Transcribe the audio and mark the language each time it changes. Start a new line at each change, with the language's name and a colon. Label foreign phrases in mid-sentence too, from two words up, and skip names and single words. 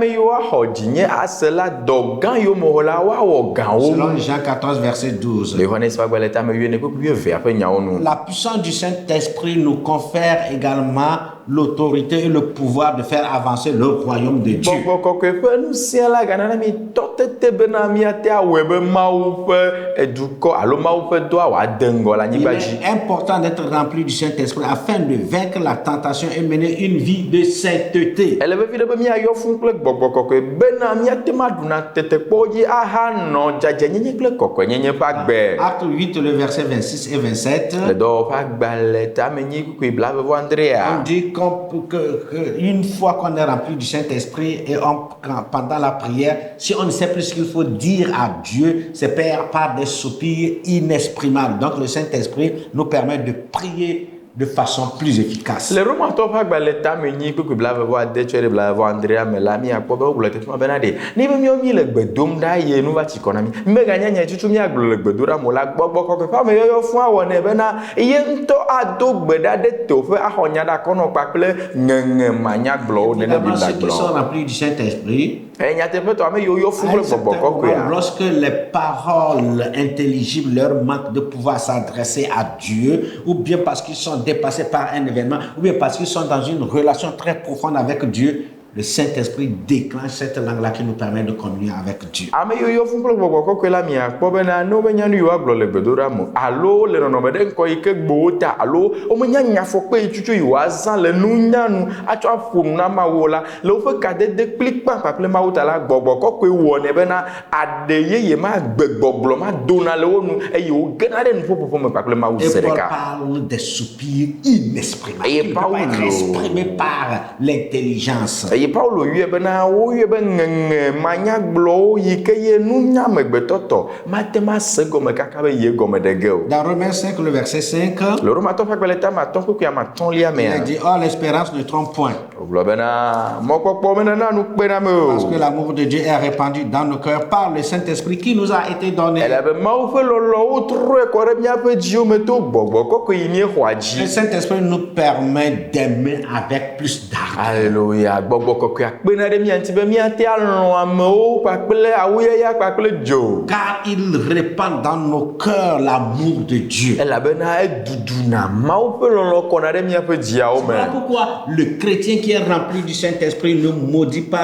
French: Selon Jean 14, verset 12. La puissance du Saint-Esprit nous confère également l'autorité et le pouvoir de faire avancer le royaume de Dieu.
Ewe: kɔkɔe ƒe nusia la gana na mi tɔtete bena miate awɔe be Mawu ƒe dukɔ alo Mawu ƒe doa wòade ŋgɔ le anyigba dzi.
French: Il est important d'être rempli du Saint-Esprit afin de vaincre la tentation et mener une vie de sainteté. Elle veut dire
Ewe: be miayɔ fún kple gbɔgbɔ kɔkɔe bena miate ma ɖuna tetekpɔ dzi ahanɔ dzadzenyenye kple kɔkɔenyenye ƒe agbe.
French: Acte 8, le verset 26 et 27.
Ewe: Le dɔwɔƒe agbalẽ tamenyi kukui blavevɔ
French: On Andrea. dit qu'une fois qu'on est rempli du Saint-Esprit et pendant la prière, si on ne sait plus ce qu'il faut dire à Dieu, c'est par des soupirs inexprimables. Donc le Saint-Esprit nous permet de prier de façon plus efficace.
Ewe: Le romatɔ ƒe agbalẽ tamenyi kukui blavevɔ ade tsɔ ɖe blavevɔ Andrea me la miakpɔ be wogblɔ teƒe ma bena ɖe ne be míawo mi le gbe dom ɖa ye nu va tsi kɔ na mi. Meganya nya tutu miagblɔ le gbedoɖa la gbɔgbɔ kɔkɔe ƒe ameyɔyɔ fún awɔnɛ bena ye ŋutɔ ado gbe ɖa ɖe teƒe axɔ nya ɖe akɔnɔ kpakple ŋeŋe manyagblɔwo nene
French: Évidemment,
Ewe: Bibla
French: ceux qui sont
Ewe: gblɔ.
French: remplis du Saint-Esprit,
Ewe: Nyateƒetɔ ame yiwo yɔ fún
French: à un
Ewe: kple
French: certain
Ewe: gbɔgbɔ kɔkɔea.
French: moment, lorsque les paroles intelligibles leur manquent de pouvoir s'adresser à Dieu, ou bien parce qu'ils sont dépassés par un événement, ou bien parce qu'ils sont dans une relation très profonde avec Dieu, le Saint-Esprit déclenche cette langue-là qui nous permet de communier avec Dieu.
Ewe: Ame yiwo yɔ fún kple gbɔgbɔ kɔkɔe la miakpɔ bena ne wobe nya nu yiwo agblɔ le gbedoɖa me alo le nɔnɔme ɖe ŋkɔ yi ke gbewo ta alo womenya nyafɔkpe yi tutu yiwo azã le nunyanu atsɔ aƒo nu na Mawu la le woƒe kadede kplikpa kpakple Mawu ta la gbɔgbɔ kɔkɔe wɔnɛ bena aɖe yeye ma gbegbɔgblɔ ma dona le wo nu eye wo gena ɖe nuƒoƒoƒo me kpakple Mawu
French: Et se Paul
Ewe: ɖeka.
French: parle des soupirs inexprimables. Et Ils ne peuvent pas être
Ewe: Paulo.
French: exprimés par l'intelligence.
Ewe: Eye Paulo yɔe bena woyɔe be ŋeŋe manyagblɔwo yi ke ye nunya amegbetɔtɔ mate ma se gɔme kaka be ye gɔme ɖe ge o.
French: Dans Romains 5, le verset 5,
Ewe: Le Romatɔ ƒe agbalẽ tame atɔ̃ kpekpe amatɔ̃lia
French: il
Ewe: mea.
French: a dit, oh, l'espérance ne trompe point.
Ewe: Wogblɔ bena mɔkpɔkpɔ menana nu kpena me
French: Parce que
Ewe: o.
French: l'amour de Dieu est répandu dans nos cœurs par le Saint-Esprit qui nous a été donné.
Ewe: Elabe Mawu ƒe lɔlɔwo trɔe kɔ ɖe míaƒe dziwo me to gbɔgbɔ kɔkɔe yi míexɔa
French: Le
Ewe: dzi.
French: Saint-Esprit nous permet d'aimer avec plus d'ardeur. Alléluia.
Ewe: Gbɔgbɔ kɔkɔe akpena ɖe mía ŋuti be míate alɔ̃ amewo kpakple awuyaya kpakple dzo.
French: Car il répand dans nos cœurs l'amour de Dieu.
Ewe: Elabena eduduna Mawu ƒe lɔlɔ kɔna ɖe míaƒe dziawo
French: Voilà
Ewe: me.
French: pourquoi le chrétien qui est rempli du Saint-Esprit ne maudit pas.